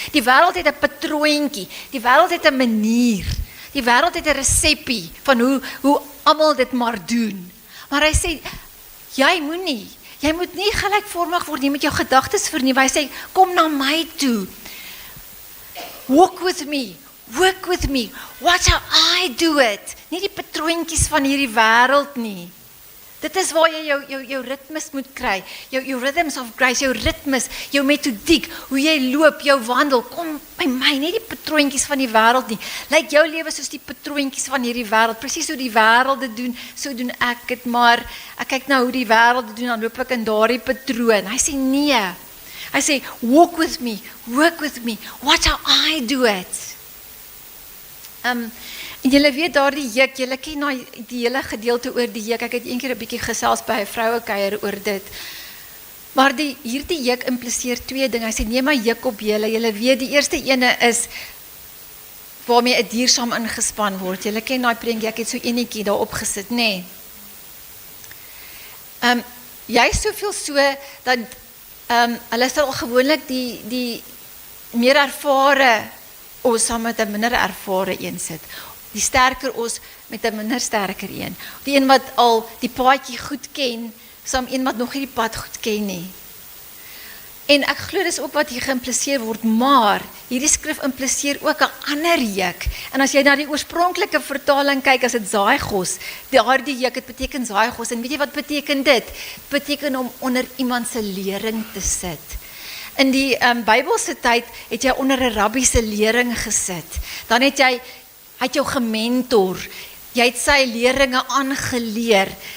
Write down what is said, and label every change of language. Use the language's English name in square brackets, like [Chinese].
[Afrikaans] Die wêreld het 'n patroontjie, die wêreld het 'n manier, die wêreld het 'n resepie van hoe almal dit maar doen. Maar hy sê, jy moet nie gelykvormig word nie met jou gedagtes vernuwe. Hy sê, kom na my toe. [English] Walk with me. Work with me, watch how I do it. [Afrikaans] Nie die patroontjies van hierdie wêreld nie. Dit is waar jy jou ritmes moet kry, jou [English] rhythms of grace, [Afrikaans] jou ritmes, jou metodiek, hoe jy loop, jou wandel, kom by my, nie die patroontjies van die wêreld nie. Lyk jou lewe soos die patroontjies van hierdie wêreld, presies hoe die wêreld dit doen, so doen ek dit, maar ek kyk nou hoe die wêreld dit doen, dan loop ek in daardie patroon. Hy sê nee, hy sê [English] walk with me, work with me, watch how I do it. [Afrikaans] En julle weet daardie juk, julle ken die hele gedeelte oor die juk, ek het eendag 'n bietjie gesels by 'n vrouekuier oor dit, maar hierdie juk impliseer twee dinge. Hy sê, neem my juk op julle weet, die eerste ene is, waarmee 'n dier saam ingespan word, julle ken daai prentjie, ek het so enetjie daar opgesit, nê. Jy is soveel so, dat, hulle sal gewoonlik die meer ervare ons saam met 'n minder ervare een sit. Die sterker ons met 'n minder sterker een. Die een wat al die paadjie goed ken, saam een wat nog nie die pad goed ken nie. En ek glo dis ook wat hier geïmpliseer word, maar hierdie skrif impliseer ook 'n ander juk. En as jy na die oorspronklike vertaling kyk, as dit Zaigos, daardie juk, dit beteken Zaigos, en weet jy wat beteken dit? Dit beteken om onder iemand se lering te sit. In die Bybelse tyd het jy onder 'n rabbi se lering gesit. Dan het jy jou gementor. Jy het sy leringe aangeleer.